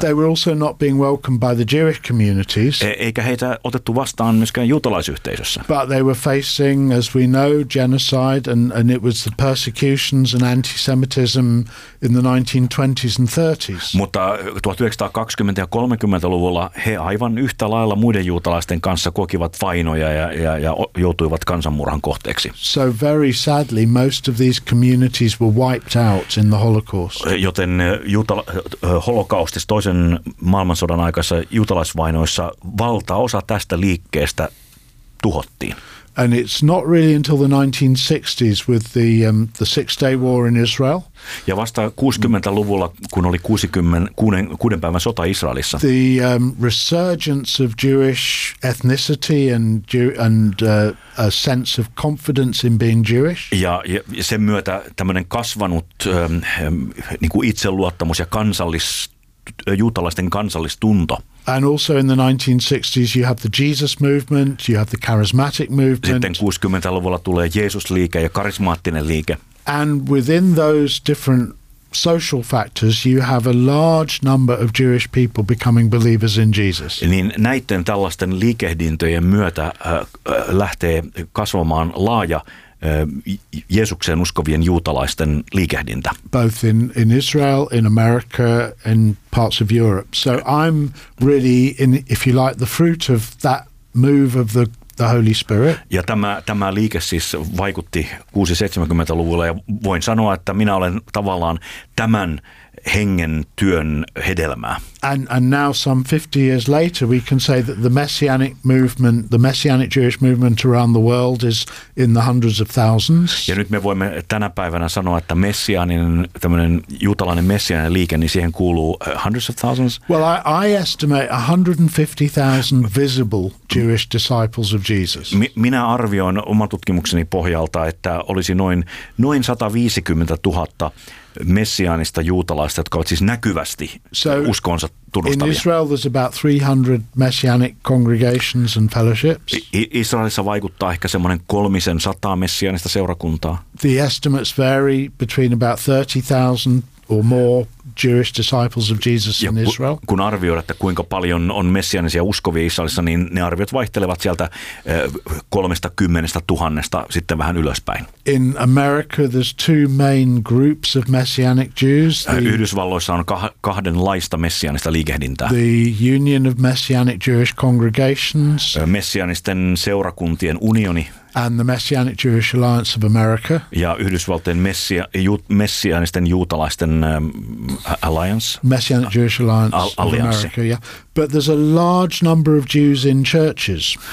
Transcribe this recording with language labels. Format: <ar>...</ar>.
<en>They were also not being welcomed by the Jewish communities.</en> <fi>Eikä heitä otettu vastaan myöskään juutalaisyhteisössä.</fi> <en>But they were facing, as we know, genocide and it was the persecutions and antisemitism in the 1920s and 30s.</en> <fi>Mutta 1920- ja 30-luvulla he aivan yhtä lailla muiden juutalaisten kanssa kokivat vainoja ja joutuivat kansanmurhan kohteeksi.</fi> <en>So very sadly, most of these communities were wiped out in the Holocaust.</en> <fi>Joten holokaustissa, toisen maailmansodan aikaisessa juutalaisvainoissa, valtaosa tästä liikkeestä tuhottiin.</fi> <en>And it's not really until the 1960s with the Six-Day War in Israel.</en> <fi>Ja vasta 60-luvulla, kun oli 6 päivän sota Israelissa.</fi> <en>The resurgence of Jewish ethnicity and a sense of confidence in being Jewish.</en> <fi>Ja sen myötä tämmöinen kasvanut niin kuin itseluottamus ja juutalaisten kansallistunto.</fi> <en>And also in the 1960s you have the Jesus movement, you have the charismatic movement.</en> <fi>Sitten 60-luvulla tulee Jeesusliike ja karismaattinen liike.</fi> <en>And within those different social factors you have a large number of Jewish people becoming believers in Jesus.</en> <fi>Niin näitten tällaisten liikehdintöjen myötä lähtee kasvamaan laaja Jeesukseen uskovien juutalaisten liikehdintä.</fi> <en>Both in Israel, in America, in parts of Europe. So I'm really in, if you like, the fruit of that move of the Holy Spirit.</en> <fi>Ja tämä liike siis vaikutti 60-70-luvulla ja voin sanoa, että minä olen tavallaan tämän hengen työn hedelmää.</fi> <en>And now some 50 years later we can say that the messianic movement, the messianic Jewish movement around the world is in the hundreds of thousands.</en> <fi>Ja nyt me voimme tänä päivänä sanoa, että messianinen tämmöinen juutalainen messianinen liike, niin siihen kuuluu</fi> <en>hundreds of thousands. Well, I estimate 150,000 visible Jewish disciples of Jesus.</en> <fi>Minä arvioin oman tutkimukseni pohjalta, että olisi noin 150 000 messiaanista juutalaista, jotka ovat siis näkyvästi uskonsa tunnustavia.</fi> <en>In Israel there's about 300 messianic congregations and fellowships.</en> <fi>Israelissa vaikuttaa ehkä semmoinen 300 messiaanista seurakuntaa.</fi> <en>The estimates vary between about 30,000 or more Jewish disciples of Jesus in Israel.</en> <fi>Kun arvioidaan, että kuinka paljon on messiaanisia uskovia Israelissa, niin ne arviot vaihtelevat sieltä 30,000 sitten vähän ylöspäin.</fi> <en>In America there's two main groups of messianic Jews.</en> <fi>Yhdysvalloissa on kahdenlaista messiaanista liikehdintää.</fi> <en>The Union of Messianic Jewish Congregations.</en> <fi>Messiaanisten seurakuntien unioni.</fi> <en>And the Messianic Jewish Alliance of America.</en> <fi>Ja Yhdysvaltojen messiaanisten juutalaisten alliance.</fi> <en>Messianic Jewish Alliance of America, yeah. But there's a large number of Jews in churches.</en>